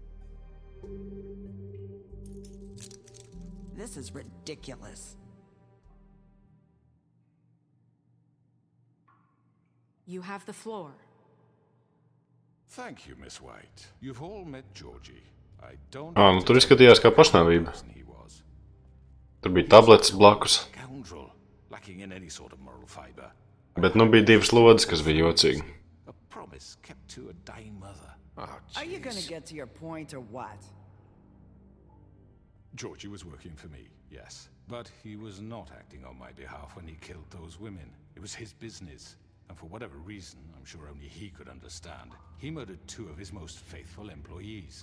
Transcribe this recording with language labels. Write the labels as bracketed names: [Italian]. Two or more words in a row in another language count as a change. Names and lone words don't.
[English] This is ridiculous. You have the floor. Thank you, Miss White. You've all met Georgie. I don't [Latvian] Nu tur izskatījās kā pašnāvība. Tur bija tabletes blakus. [English] Scoundrel, lacking in any sort of moral fiber. [Latvian] Bet nu bija divas lodes, kas bija jocīgi. [English] A promise kept to a dying mother. Oh, Are you gonna jeez. get to your point or what? Georgie was working for me, yes. But he was not acting on my behalf when he killed those women. It was his business. And for whatever reason, I'm sure only he could understand, he murdered two of his most faithful employees.